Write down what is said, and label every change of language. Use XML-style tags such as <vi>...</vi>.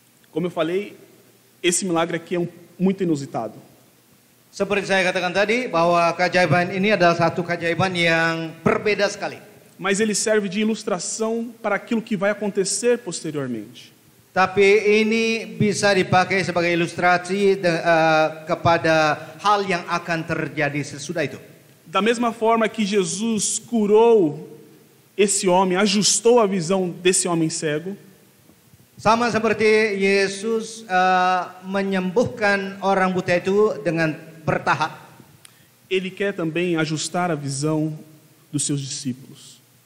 <pt>Como eu falei, esse milagre aqui é muito inusitado.</pt> <id>Seperti saya katakan tadi, bahwa keajaiban ini adalah satu keajaiban yang berbeda sekali.</id> <pt>Mas ele serve de ilustração para aquilo que vai acontecer posteriormente.</pt> <id>Tapi ini bisa dipakai sebagai ilustrasi kepada hal yang akan terjadi sesudah itu.</id> <pt>Da mesma forma que Jesus curou esse homem, ajustou a visão desse homem cego,</pt> <id>sama seperti Yesus menyembuhkan orang buta itu dengan bertahap,</id> <pt>ele quer também ajustar a visão dos seus discípulos.</pt>